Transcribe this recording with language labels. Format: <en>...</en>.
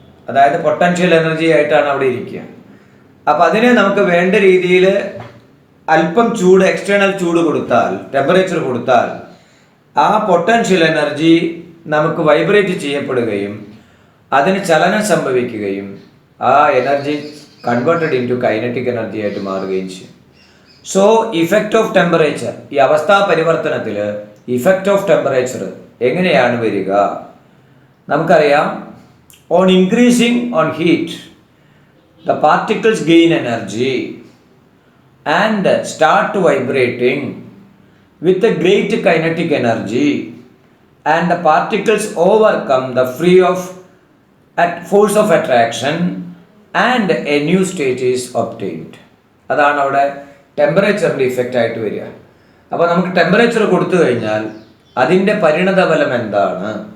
<ml>അതായത് potential energy ആയിട്ടാണ് അവിടെ ഇരിക്കുക. അപ്പം അതിനെ നമുക്ക് വേണ്ട രീതിയിൽ അല്പം ചൂട്, എക്സ്റ്റേണൽ ചൂട് കൊടുത്താൽ, ടെമ്പറേച്ചർ കൊടുത്താൽ ആ പൊട്ടൻഷ്യൽ എനർജി നമുക്ക് വൈബ്രേറ്റ് ചെയ്യപ്പെടുകയും അതിന് ചലനം സംഭവിക്കുകയും ആ energy</ml> <en>converted into kinetic energy</en> <ml>ആയിട്ട് മാറുകയും ചെയ്യും. സോ ഇഫക്റ്റ് ഓഫ് ടെമ്പറേച്ചർ, ഈ അവസ്ഥാ പരിവർത്തനത്തിൽ ഇഫക്റ്റ് ഓഫ് ടെമ്പറേച്ചർ എങ്ങനെയാണ് വരിക? നമുക്കറിയാം,</ml> <en>On increasing on heat the particles gain energy and start vibrating with a great kinetic energy, and the particles overcome the free of force of attraction and a new state is obtained.</en> <ml>അതാണ് അവിടെ ടെമ്പറേച്ചറിൻ്റെ effect ആയിട്ട് വരിക. അപ്പോൾ നമുക്ക് temperature കൊടുത്തു കഴിഞ്ഞാൽ അതിൻ്റെ പരിണതഫലം എന്താണ്?</ml>